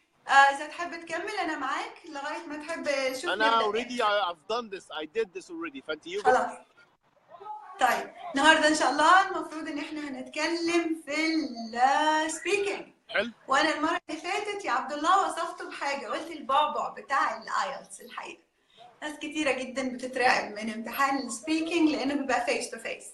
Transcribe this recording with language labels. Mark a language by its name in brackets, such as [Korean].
[Arabic] اذا تحب تكمل انا معاك لغايه ما تحب. شوف انا [English] already I've done this I did this already، [Arabic] فانت خلاص. طيب النهارده ان شاء الله المفروض ان احنا هنتكلم في السبيكينج. حلو. وانا المره اللي فاتت يا عبد الله وصفته بحاجه، قلت البعبع بتاع الايلتس. الحقيقه ناس كتيره جدا بتترعب من امتحان السبيكينج لانه بيبقى [English] Face to face.